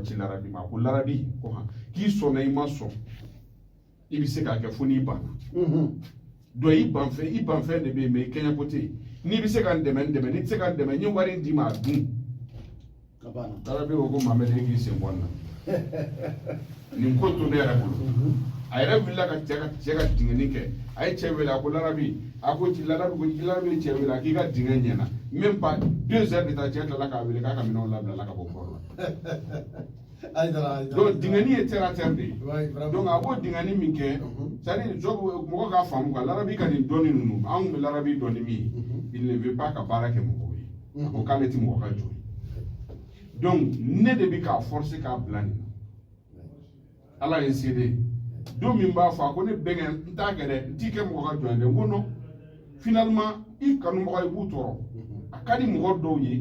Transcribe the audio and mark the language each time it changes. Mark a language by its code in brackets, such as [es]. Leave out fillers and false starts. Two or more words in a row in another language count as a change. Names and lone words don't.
[bm] ci larabi ma ko larabi ko han k'i sɔnna i ma sɔn i bɛ se k'a kɛ fo n'i banna donc i banfɛn de bɛ yen mɛ i kɛɲɛ ko tɛ yen n'i bɛ se ka n dɛmɛ n'i tɛ se ka n dɛmɛ n ye wari in d'i ma a dun larabi ko ko mamɛdi e k'i sen bɔ n na nin ko to ne yɛrɛ bolo a yɛrɛ wulila ka cɛ ka dingɛni kɛ a ye cɛ wele a ko larabi a ko larabi ye cɛ wele a k'i ka dingɛ ɲɛna [fr] même pas 2 heures de temps [bm] cɛ tilala k'a wele k'a ka minɛnw labila ka bɔ port la donc dingɛni ye [fr] terre à terre [bm] de ye donc a b'o dingɛni min kɛ [fr] c'est à dire [bm] mɔgɔ k'a faamu quoi larabi ka nin dɔnni ninnu anw bɛ larabi dɔn ni min ye [fr] il ne veut pas [bm] ka baara kɛ mɔgɔw ye a ko k'ale tɛ mɔgɔ ka jɔn ye donc ne de bɛ k'a forcer k'a bila nin na ala ye n se de ye don min b'a fɔ a ko ne bɛnkɛ n t'a kɛ dɛ n t'i kɛ mɔgɔ ka jɔn ye dɛ n ko non finalement i kanumɔgɔ i b'u tɔɔrɔ a ka di mɔgɔ dɔw ye